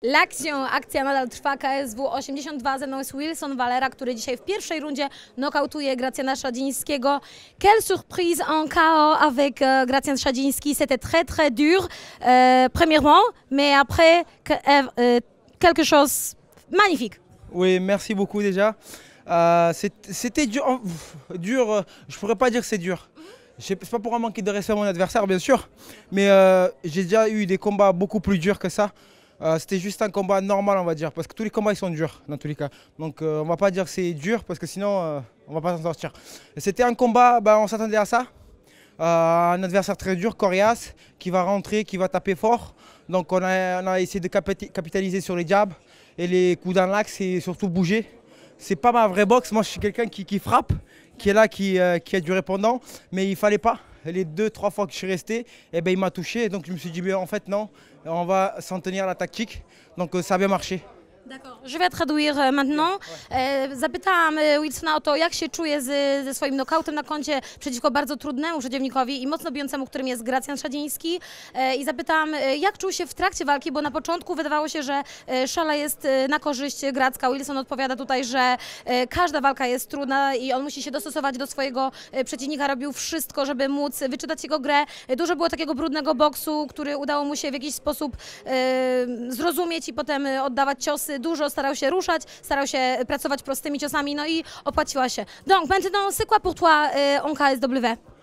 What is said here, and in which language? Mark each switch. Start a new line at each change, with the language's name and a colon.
Polish: Akcja nadal trwa, KSW 82, ze mną jest Wilson Valera, który dzisiaj w pierwszej rundzie nokautuje Gracjana Szadzińskiego.
French: Quelle surprise en KO avec Gracjan Szadziński, c'était très dur, premièrement, mais après, quelque chose magnifique. Oui, merci beaucoup déjà. C'était dur, je pourrais pas dire que c'est dur. C'est pas pour manquer de respect à mon adversaire, bien sûr, mais j'ai déjà eu des combats beaucoup plus durs que ça. C'était juste un combat normal, on va dire, parce que tous les combats ils sont durs dans tous les cas. Donc on va pas dire que c'est dur parce que sinon on va pas s'en sortir. C'était un combat, on s'attendait à ça. Un adversaire très dur, coriace, qui va rentrer, qui va taper fort. Donc on a essayé de capitaliser sur les jabs et les coups dans l'axe et surtout bouger. C'est pas ma vraie boxe, moi je suis quelqu'un qui frappe, qui est là, qui a du répondant, mais il fallait pas. Les 2-3 fois que je suis resté, il m'a touché, donc je me suis dit en fait non, on va s'en tenir à la tactique, donc ça a bien marché. D'accord. Je vais traduire maintenant.
Polish: Zapytałam Wilsona o to, jak się czuje ze swoim nokautem na koncie przeciwko bardzo trudnemu przeciwnikowi i mocno bijącemu, którym jest Gracjan Szadziński. I zapytałam, jak czuł się w trakcie walki, bo na początku wydawało się, że szala jest na korzyść Gracka. Wilson odpowiada tutaj, że każda walka jest trudna i on musi się dostosować do swojego przeciwnika. Robił wszystko, żeby móc wyczytać jego grę. Dużo było takiego brudnego boksu, który udało mu się w jakiś sposób zrozumieć i potem oddawać ciosy. Dużo starał się ruszać, starał się pracować prostymi ciosami, no i opłaciła się.
French: Donc maintenant, c'est quoi pour toi en KSW?